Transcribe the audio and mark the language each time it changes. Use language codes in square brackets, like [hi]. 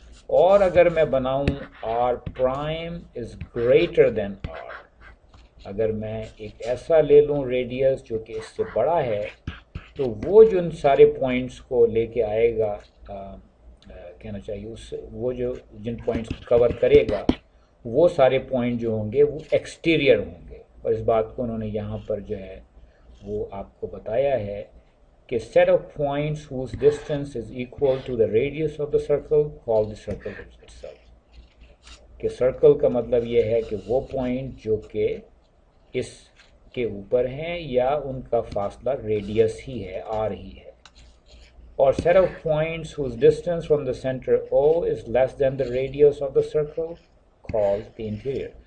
[ur] اور اگر میں بناؤں r [en] prime is greater than [ur] r، اگر میں ایک ایسا لے لوں ریڈیس جو کہ اس سے بڑا ہے، تو وہ جو ان سارے پوائنٹس کو لے کے آئے گا، کہنا چاہیے وہ جو جن پوائنٹس کو کور کرے گا، وہ سارے پوائنٹ جو ہوں گے وہ ایکسٹیریئر ہوں گے. اور اس بات کو انہوں نے یہاں پر جو ہے وہ آپ کو بتایا ہے کہ [en] set of points whose distance is equal to the radius of the circle called the circle itself. [ur] کہ سرکل کا مطلب یہ ہے کہ وہ پوائنٹ جو کہ اس کے اوپر ہیں یا ان کا فاصلہ ریڈیس ہی ہے، آر ہی ہے، اور [en] set of points whose distance from the center O is less than the radius of the circle called the interior.